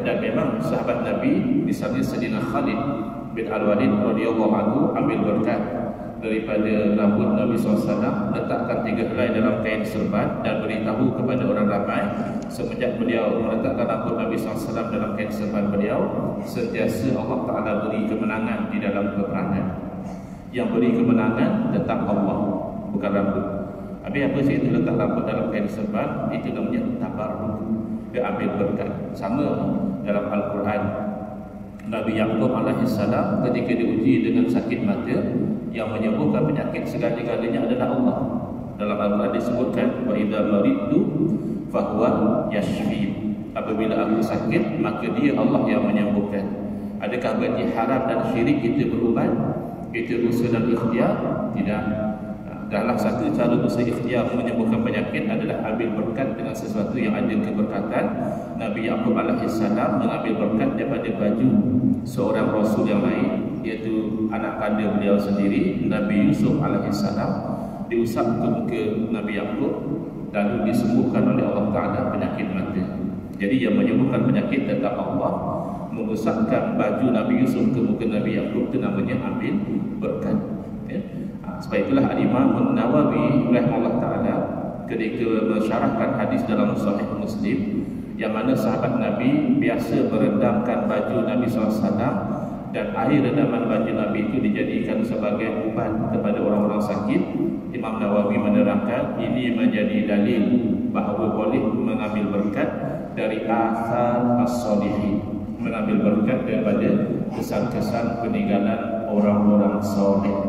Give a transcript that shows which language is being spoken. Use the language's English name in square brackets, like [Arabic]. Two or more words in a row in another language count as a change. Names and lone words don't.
[Malay] Dan memang sahabat Nabi, misalnya Sayyidina Khalid bin Al-Walid [Arabic] رضي الله عنه, [Malay] ambil berkat daripada rambut Nabi SAW, letakkan 3 helai dalam kain serban dan beritahu kepada orang ramai. Semenjak beliau meletakkan rambut Nabi SAW dalam kain serban beliau, sentiasa Allah Ta'ala beri kemenangan di dalam peperangan. Yang beri kemenangan tetap Allah, bukan rambut. Habis apa sih itu letak rambut dalam kain serban? Itu namanya tabarruk, dia ambil berkat. Sama dalam Al-Quran, Nabi Yaqub alaihissalam ketika diuji dengan sakit mata, yang menyembuhkan penyakit segala-galanya adalah Allah. Dalam Al-Quran disebutkan, [Arabic] وإذا مرضت فهو يشفين. [Malay] Apabila aku sakit, maka dia Allah yang menyembuhkan. Adakah berarti haram dan syirik kita berubat? Kita usaha dan ikhtiar? Tidak. Dalam satu cara usaha ikhtiar menyembuhkan penyakit adalah ambil berkat dengan sesuatu yang ada keberkatan. Nabi Yaqub alaihissalam mengambil berkat daripada baju seorang rasul yang lain, iaitu anak kandung beliau sendiri, Nabi Yusuf alaihissalam. Diusap ke muka Nabi Yaqub, lalu disembuhkan oleh Allah Ta'ala penyakit mata. Jadi yang menyembuhkan penyakit tetap Allah. Mengusapkan baju Nabi Yusuf ke muka Nabi Yaqub itu namanya ambil berkat. Sebab itulah Al-Imam An-Nawawi [Arabic] رحمه الله تعالى [Malay] ketika mensyarahkan hadis dalam Sahih Muslim, yang mana sahabat Nabi biasa merendamkan baju Nabi SAW, dan air rendaman baju Nabi itu dijadikan sebagai ubat kepada orang-orang sakit. Imam Nawawi menerangkan ini menjadi dalil bahawa boleh mengambil berkat dari [Arabic] آثار الصالحين, [Malay] mengambil berkat daripada kesan-kesan peninggalan orang-orang soleh.